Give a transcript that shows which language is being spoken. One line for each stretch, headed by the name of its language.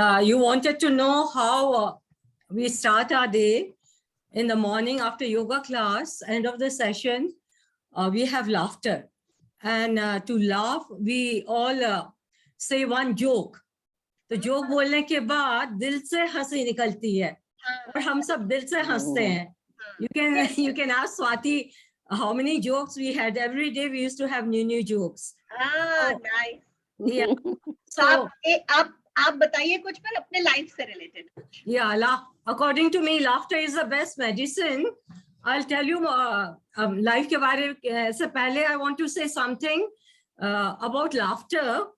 English: You wanted to know how we start our day in the morning after yoga class. End of the session, we have laughter, and to laugh, we all say one joke.
Hindi: तो joke बोलने के बाद दिल से हंसी निकलती है और हम सब दिल से हंसते हैं.
English: You can ask Swati how many jokes we had. Every day we used to have new jokes. Nice. Yeah.
Hindi: So आप बताइए कुछ पर अपने लाइफ से related.
English: Yeah, according to me, laughter is the best medicine. I'll tell you life
Hindi: के बारे से पहले
English: I want to say something about laughter.